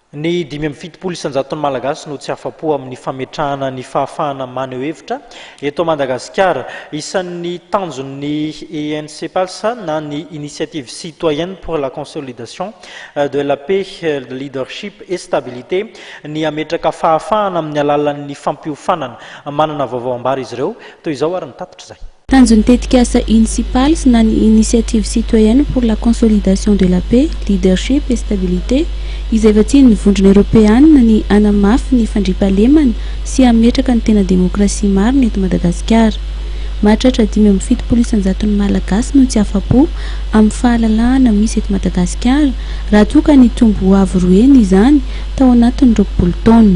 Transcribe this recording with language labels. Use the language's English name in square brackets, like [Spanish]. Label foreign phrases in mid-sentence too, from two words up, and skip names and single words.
[Malagasy] Ny 570 isanjaton'ny malagasy no tsy afa-po amin'ny fametrahana ny fahafahana maneho hevitra eto Madagasikara. Isan'ny Tanjon'ny Incipals na ny Initiative Citoyenne pour la Consolidation de la paix, de leadership et stabilité ny hametraka fahafahana amin'ny alalan'ny fampiofanana. Manana vaovao ambara izy ireo toy izao ary ny tatitra izay. Tanjon'ny tetikasa Incipals na ny Initiative Citoyenne pour la Consolidation de la paix, leadership et stabilité izay vatsiny ny vondrona Europeanina ny anamafy ny fandriampahalemana sy hametraka ny tena demokrasia marina eto Madagasikara. Mahatratra 570 isanjaton'ny malagasy no tsy afa-po amin'ny fahalalahana misy eto Madagasikara raha toa ka ny tombo avo roeny izany tao anatin'ny 20 taona.